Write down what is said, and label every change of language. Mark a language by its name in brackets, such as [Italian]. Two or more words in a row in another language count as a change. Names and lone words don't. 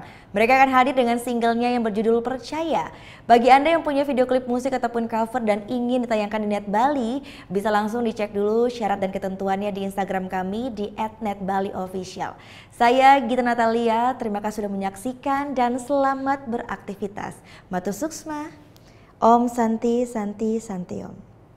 [Indonesian] Mereka akan hadir dengan singlenya yang berjudul Percaya. Bagi Anda yang punya video klip musik ataupun cover dan ingin ditayangkan di Net Bali, bisa langsung dicek dulu syarat dan ketentuannya di Instagram kami di @netbaliofficial. Saya Gita Natalia, terima kasih sudah menyaksikan dan selamat beraktivitas. [Balinese] Matu Suksma, [Sanskrit] ॐ शान्तिः शान्तिः शान्तिः ॐ.